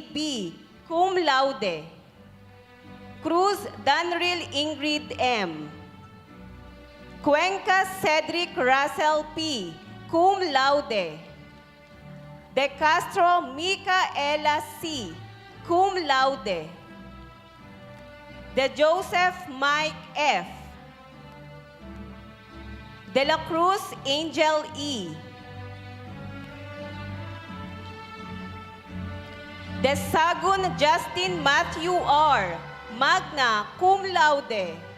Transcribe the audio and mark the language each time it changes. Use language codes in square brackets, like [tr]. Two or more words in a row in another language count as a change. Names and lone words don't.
[la] B., cum laude. Cruz Danril Ingrid M. Cuenca Cedric Russell P., cum laude. De Castro Micaela C., cum laude. De Joseph Mike F. De la Cruz Angel E. De Sagun Justin Matthew R., magna cum laude.